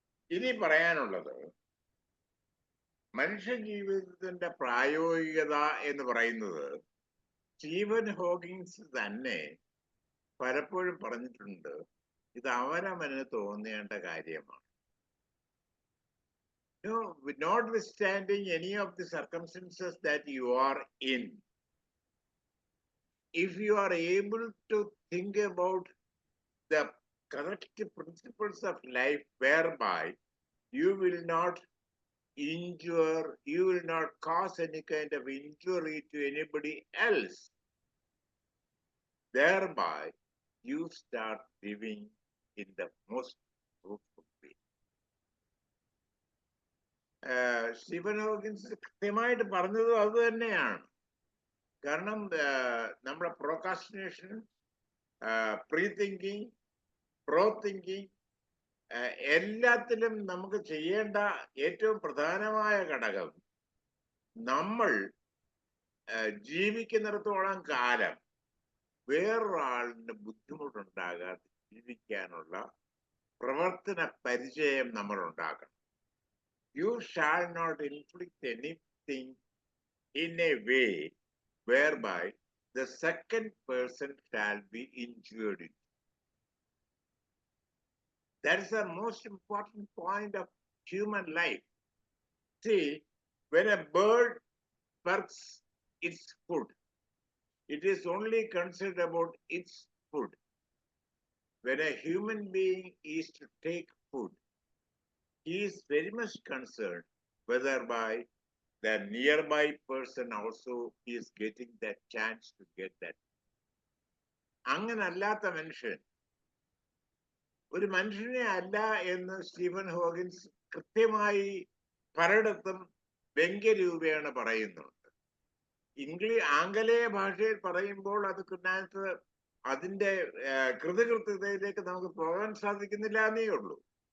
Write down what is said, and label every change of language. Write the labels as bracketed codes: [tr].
[ml] ഇനി പറയാനുള്ളത്, മനുഷ്യ ജീവിതത്തിന്റെ പ്രായോഗികത എന്ന് പറയുന്നത് സ്റ്റീഫൻ ഹോക്കിൻസ് തന്നെ പലപ്പോഴും പറഞ്ഞിട്ടുണ്ട്, ഇത് അവനവന് തോന്നേണ്ട കാര്യമാണ്. [en] Notwithstanding any of the circumstances that you are in, if you are able to think about the correct principles of life whereby you will not injure, you will not cause any kind of injury to anybody else, thereby you start living in the most fruitful way. [ml] Stephen Hawkins കൃത്യമായിട്ട് പറഞ്ഞതും അത് തന്നെയാണ്. കാരണം നമ്മുടെ പ്രോകാസ്റ്റിനേഷൻ, pre thinking, pro thinking, എല്ലാത്തിലും നമുക്ക് ചെയ്യേണ്ട ഏറ്റവും പ്രധാനമായ ഘടകം നമ്മൾ ജീവിക്കുന്നിടത്തോളം കാലം വേറൊരാളിന് ബുദ്ധിമുട്ടുണ്ടാകാതെ ജീവിക്കാനുള്ള പ്രവർത്തന പരിചയം നമ്മൾ ഉണ്ടാക്കണം. [en] You shall not inflict anything in a way whereby the second person shall be injured. That is the most important point of human life. See, when a bird works its food, it is only concerned about its food. When a human being is to take food, he is very much concerned whether by the nearby person also is getting that chance to get that. [ml] അങ്ങനല്ലാത്ത മനുഷ്യൻ ഒരു മനുഷ്യനെ അല്ല എന്ന് Stephen Hawkins കൃത്യമായി പലയിടത്തും വ്യംഗ്യരൂപേണ പറയുന്നുണ്ട്. ആംഗലേയ ഭാഷയിൽ പറയുമ്പോൾ അത് അതിന്റെ കൃതകൃത്യതയിലേക്ക് നമുക്ക് പോകാൻ സാധിക്കുന്നില്ല എന്നേ ഉള്ളൂ.